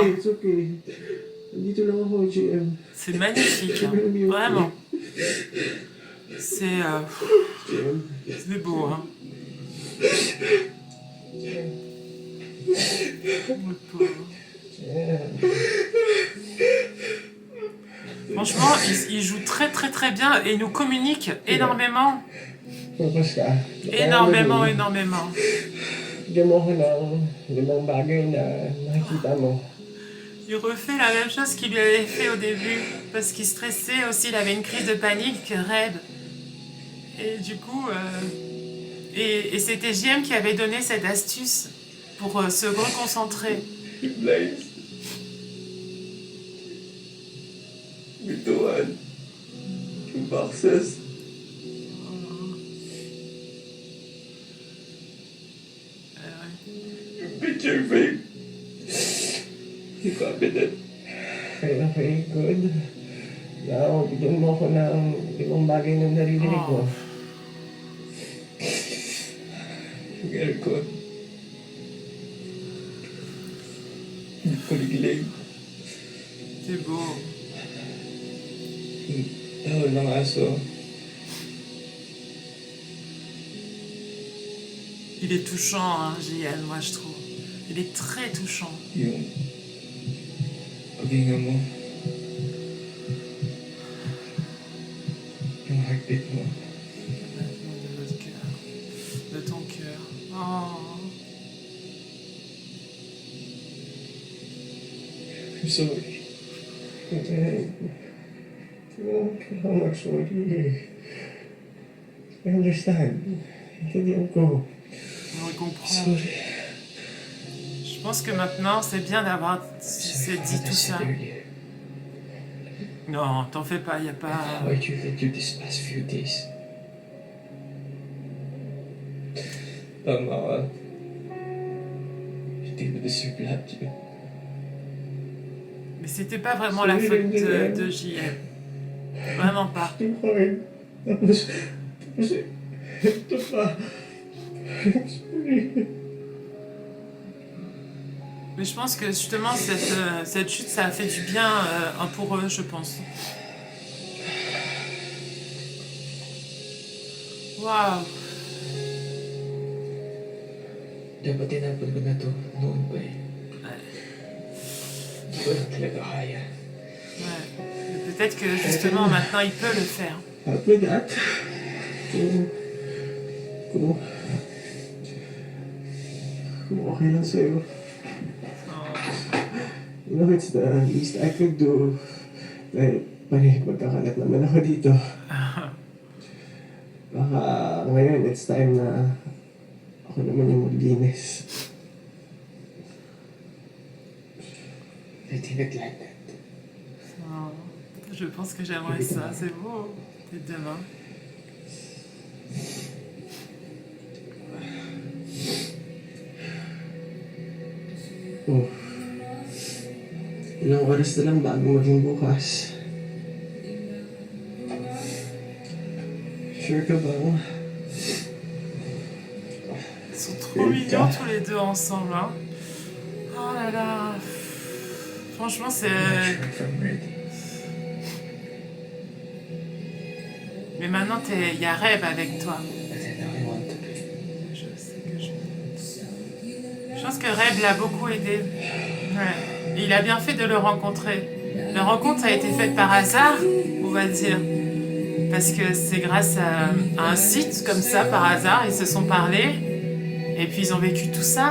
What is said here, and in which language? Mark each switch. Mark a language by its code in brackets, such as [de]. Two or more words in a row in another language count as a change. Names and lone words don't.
[en] It's okay. [tl] Nandito lang ako, GM. [fr] C'est magnifique. Hein. Vraiment. C'est beau. Hein. Le pauvre. Franchement, il joue très très très bien et il nous communique énormément. [tl] Focus ka. [fr] Énormément, énormément. [tl] Bigyan mo ako ng limang bagay na nakikita mo. [fr] Il refait la même chose qu'il lui avait fait au début parce qu'il stressait aussi, il avait une crise de panique, Reb. Et du coup, et c'était JM qui avait donné cette astuce pour se reconcentrer. [tl] Yung blinds. Bituan. Yung boxes. Yung [en] picture frame. [tl] Yung cabinet. [en] Okay, good. [tl] Now, bigyan mo ako ng limang bagay na naririnig ko. Yung aircon. Yung kuligilig. [fr] C'est beau. [tl] Yung tahol ng aso. [fr] Il est touchant, hein, JM, moi je trouve. Il est très touchant. [tl] Yung paghinga mo. Yung heartbeat mo. [fr] De votre cœur. De ton cœur. Oh. [en] I'm sorry. [tl] Kailangan mag-sorry. [en] I understand. [tl] Intindihan ko. [fr] On le comprend. [en] Sorry. [fr] Je pense que maintenant, c'est bien d'avoir s'est dit tout ça. Non, t'en fais pas, y a pas... [en] How I treated you these past few days. [tl] Tama ka. [en] You didn't deserve [tl] lahat yun. [fr] Mais c'était pas vraiment la faute de JM. Vraiment pas. [en] Too hard. [tl] Tapos, ito pa. [en] Sorry. [fr] Mais je pense que justement, cette chute, ça a fait du bien pour eux, je pense. Waouh. [tl] Dapat tinapon ko na to noon pa eh. [fr] Ouais. [tl] Hindi ko na talaga kaya. [fr] Ouais. Et peut-être que justement, maintenant, il peut le faire. [en] After that, [tl] kung okay lang sa'yo. [en] You know, it's the least I could do. [tl] Dahil magkakalat naman ako dito. Baka ngayon, [en] it's time [tl] na ako naman yung maglinis. [en] I didn't like that. [fr] Oh, je pense que j'aimerais ça, c'est beau. Et demain. Oh. [tl] Ilang oras na lang bago maging bukas. Sure ka ba? [fr] Ils sont trop mignons tous les deux ensemble. Hein. Oh là là. Franchement, c'est... [en] I'm ready. [fr] Mais maintenant, il y a Reb avec toi. [en] But I know I want to be. [fr] Je sais que je pense que Reb l'a beaucoup aidé. Ouais. Et il a bien fait de le rencontrer. La rencontre, ça a été faite par hasard, on va dire. parce que c'est grâce à un site comme ça, par hasard, ils se sont parlé, et puis ils ont vécu tout ça.